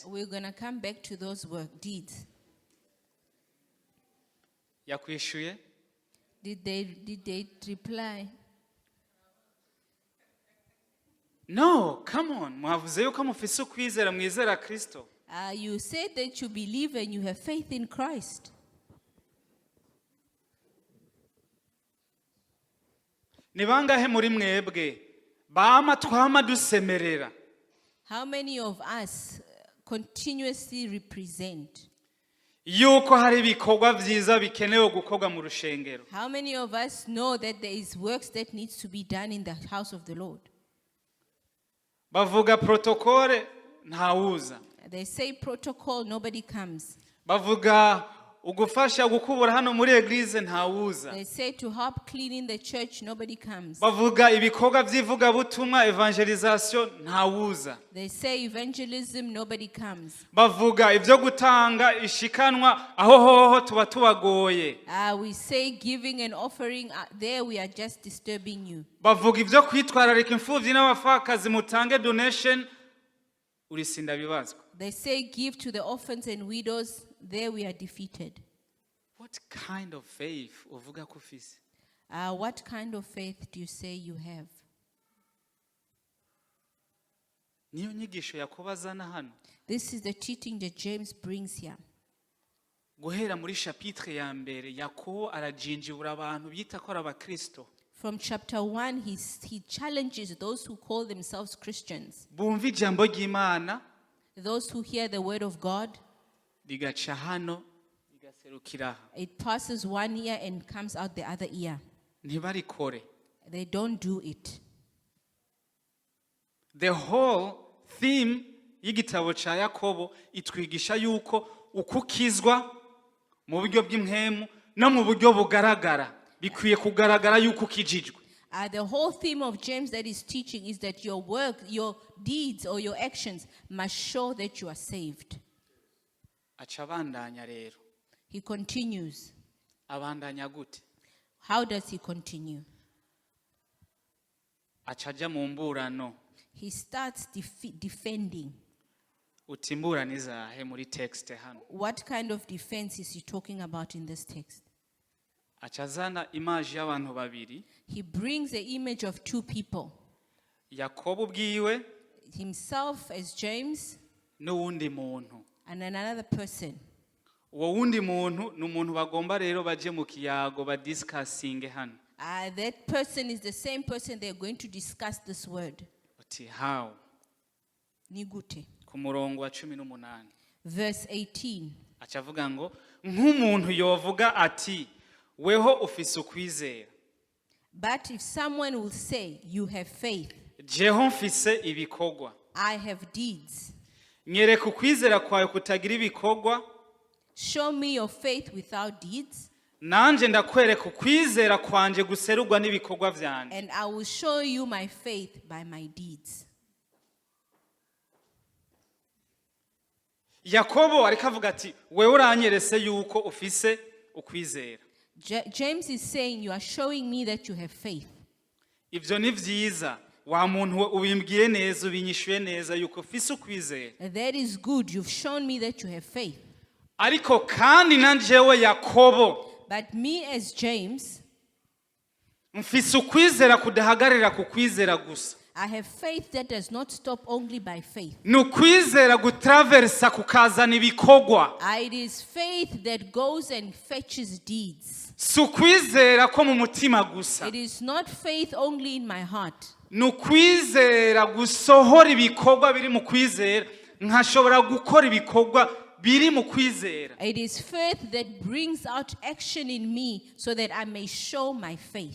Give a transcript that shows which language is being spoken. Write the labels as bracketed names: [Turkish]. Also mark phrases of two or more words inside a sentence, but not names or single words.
[English] We're going to come back to those deeds. [Rundi] Yakwishuye? [English] Did they reply? No, come on. [Rundi] Mwavuze yuko mufise ukwizera mwizera Kristo. [English] You said that you believe and you have faith in Christ. [Rundi] Ni bangahe muri mwebwe bama twama dusemerera? [English] How many of us continuously represent? [Rundi] Yuko hari ibikorwa vyiza bikenewe gukorwa mu rushengero. [English] How many of us know that there is works that needs to be done in the house of the Lord? [Rundi] Bavuga protokole ntawuza. [English] They say protocol, nobody comes. [Rundi] Bavuga ugufasha gukubura hano muri eglise ntawuza. [English] They say to help cleaning the church, nobody comes. [Rundi] Bavuga ibikorwa vyivuga butumwa evangelisation ntawuza. [English] They say evangelism, nobody comes. [Rundi] Bavuga ivyo gutanga ishikanwa aho hoho tuba tubagoye. [English] We say giving and offering, there we are just disturbing you. [Rundi] Bavuga ivyo kwitwararika imfuvyi n'abapfakazi mutange donation urisinda bibazwa. [English] They say give to the orphans and widows, there we are defeated. What kind of faith [Rundi] uvuga ko ufise? [English] What kind of faith do you say you have? [Rundi] Niyo nyigisho yakubazana hano. [English] This is the teaching that James brings here. [Rundi] Guhera muri chapitre ya mbere Yakobo arajinjibura abantu bita ko ari abakristo. [English] From chapter 1, he challenges those who call themselves Christians, [Rundi] bumva ijambo ry'Imana [English] those who hear the word of God. [Rundi] rigaca hano rigaserukira aha. [English] It passes one ear and comes out the other ear. [Rundi] Ntibarikore. [English] They don't do it. The whole theme [Rundi] y'igitabo ca Yakobo itwigisha yuko ukukizwa mu buryo bw'impwemu no mu buryo bugaragara bikwiye kugaragara yuko ukijijwe. [English] The whole theme of James that is teaching is that your work, your deeds or your actions must show that you are saved. [Rundi] Aca abandanya rero. [English] He continues. [Rundi] Abandanya gute? [English] How does he continue? [Rundi] Aca aja mu mburano. [English] He starts defending. [Rundi] Uti imburano izahe muri text hano? [English] What kind of defense is he talking about in this text? [Rundi] Aca azana image y'abantu babiri. [English] He brings the image of two people, [Rundi] Yakobo ubwiwe [English] himself as James [Rundi] n'uwundi muntu. [English] and another person. [Rundi] Uwo wundi muntu ni umuntu bagomba rero baje mu kiyago badiscussing hano. [English] That person is the same person they're going to discuss this word. [Rundi] Uti how? Nigute. Ku murongo wa 18. [English] Verse 18. [Rundi] Aca avuga ngo nk'umuntu yovuga ati weho ufise ukwizera. [English] But if someone will say, you have faith, [Rundi] Jeho mfise ibikorwa. [English] I have deeds. [Rundi] Nyereka ukwizera kwawe kutagira ibikorwa. [English] Show me your faith without deeds, [Rundi] Nanje ndakwereka ukwizera kwanje guserurwa n'ibikorwa vyanje. [English] and I will show you my faith by my deeds. [Rundi] Yakobo ariko avuga ati wewe uranyerese yuko ufise ukwizera. [English] James is saying, you are showing me that you have faith. [Rundi] Ivyo ni vyiza. Wa muntu we ubimbwiye neza ubinyishuye neza yuko ufise ukwizera. [English] That is good. You've shown me that you have faith. [Rundi] Ariko kandi nanjewe Yakobo [English] But me as James, [Rundi] mfise ukwizera kudahagarira ku kwizera gusa. [English] I have faith that does not stop only by faith. [Rundi] Nukwizera gutraversa kukazana ibikorwa. [English] It is faith that goes and fetches deeds. [Rundi] Sukwizera ko mu mutima gusa. [English] It is not faith only in my heart. [Rundi] Nukwizera gusohora ibikorwa biri mu kwizera nkashobora gukora ibikorwa biri mu kwizera. [English] It is faith that brings out action in me so that I may show my faith.